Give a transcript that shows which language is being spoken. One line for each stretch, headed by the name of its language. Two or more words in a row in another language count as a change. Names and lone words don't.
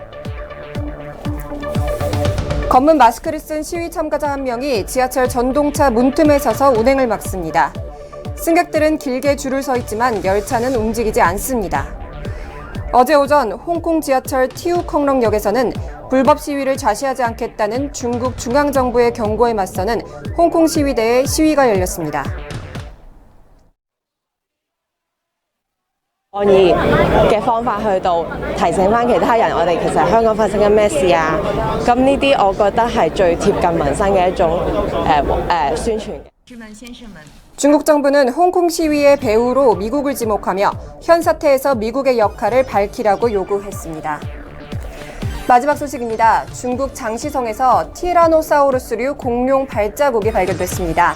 Korean: 검은 마스크를 쓴 시위 참가자 한 명이 지하철 전동차 문틈에 서서 운행을 막습니다. 승객들은 길게 줄을 서 있지만 열차는 움직이지 않습니다. 어제 오전 홍콩 지하철 티우컹렁역에서는 불법 시위를 좌시하지 않겠다는 중국 중앙정부의 경고에 맞서는 홍콩 시위대의 시위가 열렸습니다.
Cantonese: 嘅方法去到提醒翻其他人，我哋其實香港發生緊咩事啊？咁呢啲我覺得係最貼近民生嘅一種宣傳。
Korean: 중국 정부는 홍콩 시위의 배후로 미국을 지목하며 현 사태에서 미국의 역할을 밝히라고 요구했습니다. 마지막 소식입니다. 중국 장시성에서 티라노사우루스류 공룡 발자국이 발견됐습니다.